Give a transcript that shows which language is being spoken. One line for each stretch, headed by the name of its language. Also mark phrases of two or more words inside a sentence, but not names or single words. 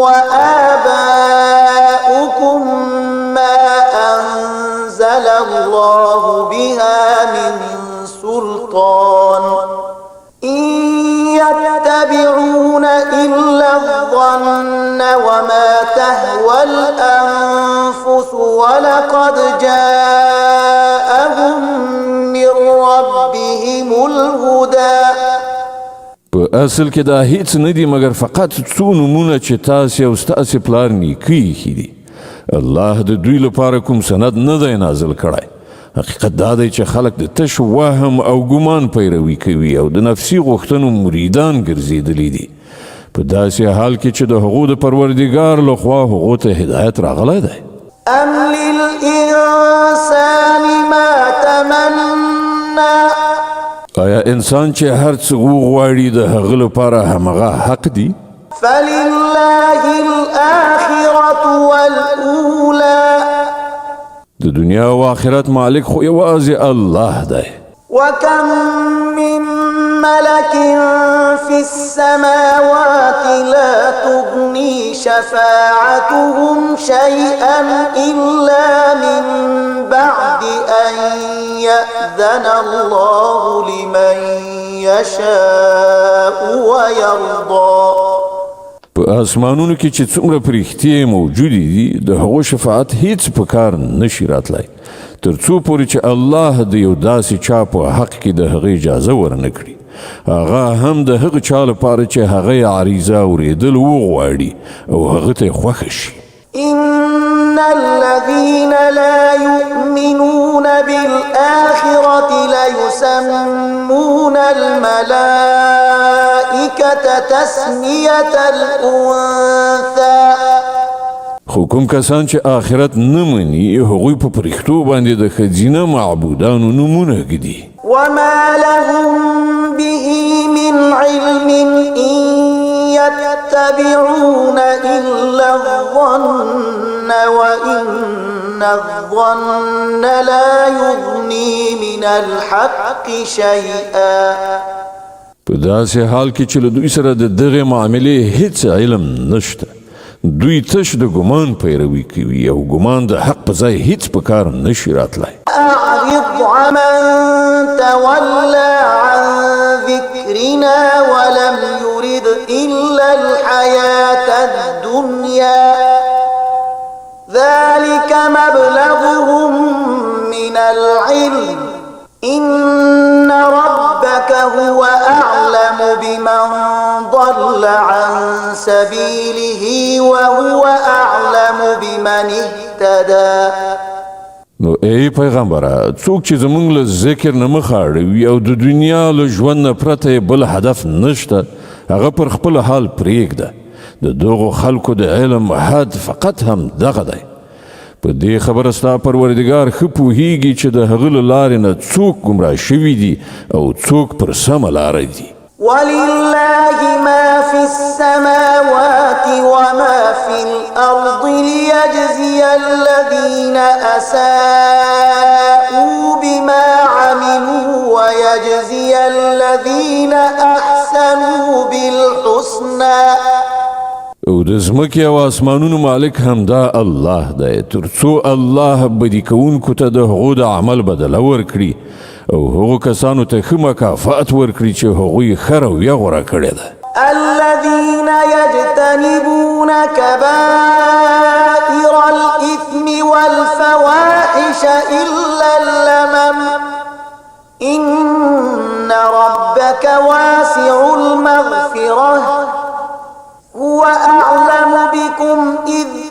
Arabic: وآباؤكم ما أنزل الله بها من سلطان إن يتبعون إلا الظن وما تهوى الأنفس ولقد جاءهم من ربهم الهدى
Pashto: په اصل کې دا هیڅ نه دي مګر فقط څو نومونه چې تاسې او ستاسې پلار نیکه ایښي دي الله د دوی لپاره کوم سند نه دی نازل کړی حقیقت دا دی چې خلک د تش وهم او ګمان پیروي کوي او د نفسي غوښتنو مریدان ګرځېدلي دي په داسې حال کې چې د هغو د پروردګار لخوا هغو ته هدایت راغلی دی
Arabic: أم للإنسان ما تمنى
Pashto: آیا انسان چې هر څه وغواړي د هغه لپاره همغه حق دی؟
Arabic: فلله الآخرة والأولى
Pashto: د دنیا او آخرت مالک خو یوازې الله دی.
Arabic: وكم من ملك في السماوات لا تغني شفاعتهم شيئا إلا من بعد أن يأذن الله لمن يشاء ويرضى.
Pashto: په اسمانونو کې چې څومره پرښتې موجودې دي د هغو شفاعت هیڅ په کار نشي راتلی تر څو پورې چې الله د یو داسې چا په حق کې د هغې اجازه ورنه کړي، هغه هم د هغه چا لپاره چې هغه یې عریضه اورېدل وغواړي او هغه ته یې خوښه شي.
Arabic: إن الذين لا يؤمنون بالآخرة ليسمون الملائكة تسمية الأنثى.
Pashto: خو کوم کسان چې آخرت نه مني هغوی په پرښتو باندې د ښځینه معبودانو نومونه ږدي.
Arabic: وما لهم به من علم إن يتبعون إلا الظن وإن الظن لا يغني من الحق شيئا.
Pashto: په داسې حال کې چې له دوی سره د دغې معاملې هیڅ علم نشته، دوی تش د ګمان پیروي کوي او ګمان د حق په ځای هیڅ په کار نشي راتلی.
Arabic: أعرض عمن تولى عن ذكرنا ولم يرد إلا الحياة الدنيا ذلك مبلغهم من العلم إن ربك هو أعلم بمن ضل عن سبيله وهو أعلم بمن اهتدى.
Pashto: نو ای پیغمبره، څوک چې زمونږ له ذکر نه مخ اړوي او د دنیا له ژوند نه پرته بل هدف نشته، هغه پر خپل حال پرېږده. د دغو خلکو د علم حد فقط هم دغه دی. په دې خبره ستا پروردګار ښه پوهیږي چې د هغه له لارې نه څوک ګمراه شوي دي او څوک پر سمه لاره دي.
Arabic: ولله ما في السماوات وما في الأرض ليجزي الذين أساءوا بما عملوا ويجزي الذين أحسنوا بالحسنى.
Pashto: او د ځمکې او اسمانونو مالک همدا الله دی، تر څو الله بدي کوونکو ته د هغو د عمل بدله ورکړي او هغو کسانو ته ښه مکافات ورکړي چې هغوی ښه رویه غوره کړې ده.
Arabic: الذين يجتنبون كبائر الإثم والفواحش إلا اللمم إن ربك واسع المغفرة هو أعلم بكم إذ